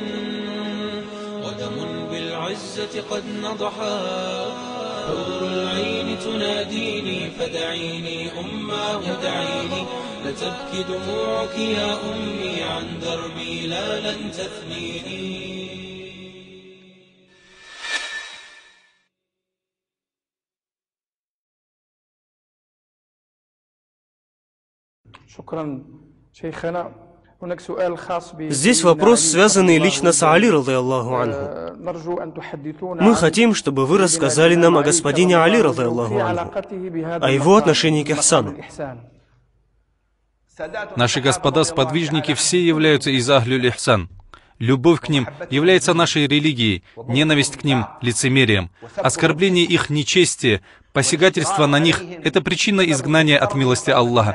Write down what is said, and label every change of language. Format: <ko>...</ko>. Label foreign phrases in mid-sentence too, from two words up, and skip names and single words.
<ar>ودم بالعزة قد نضحا حور العين تناديني فدعيني أماه دعيني لتبكي دموعك يا أمي عن دربي لا لن تثنيني. شكرا شيخنا.</ar> <ru>Здесь вопрос, связанный лично с Али,</ru> <ar>رضي الله عنه.</ar> <ru>Мы хотим, чтобы вы рассказали нам о господине Али,</ru> <ar>رضي الله عنه,</ar> <ru>о его отношении к ихсану. Наши господа-сподвижники все являются из</ru> <ar>أهل الإحسان.</ar> <ru>Любовь к ним является нашей религией, ненависть к ним — лицемерием. Оскорбление их нечестия, посягательство на них — это причина изгнания от милости Аллаха.</ru>